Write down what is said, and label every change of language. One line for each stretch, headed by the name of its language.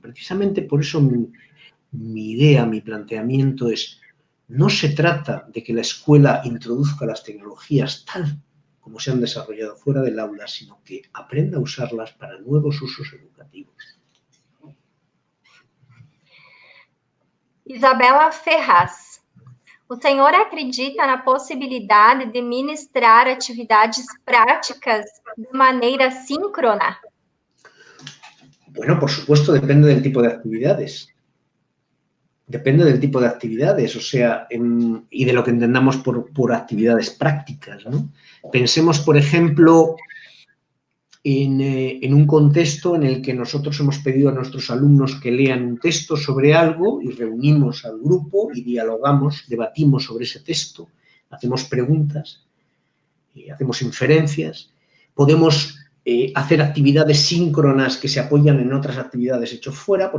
Spanish: Precisamente por eso mi idea, mi planteamiento es: no se trata de que la escuela introduzca las tecnologías tal como se han desarrollado fuera del aula, sino que aprenda a usarlas para nuevos usos educativos.
Portuguese: Isabela Ferraz, o senhor acredita na possibilidade de ministrar atividades práticas de maneira síncrona?
Spanish: Bueno, por supuesto, depende del tipo de actividades. Depende del tipo de actividades, o sea, y de lo que entendamos por actividades prácticas, ¿no? Pensemos, por ejemplo, en un contexto en el que nosotros hemos pedido a nuestros alumnos que lean un texto sobre algo y reunimos al grupo y dialogamos, debatimos sobre ese texto, hacemos preguntas, hacemos inferencias, podemos hacer actividades síncronas que se apoyan en otras actividades hechas fuera.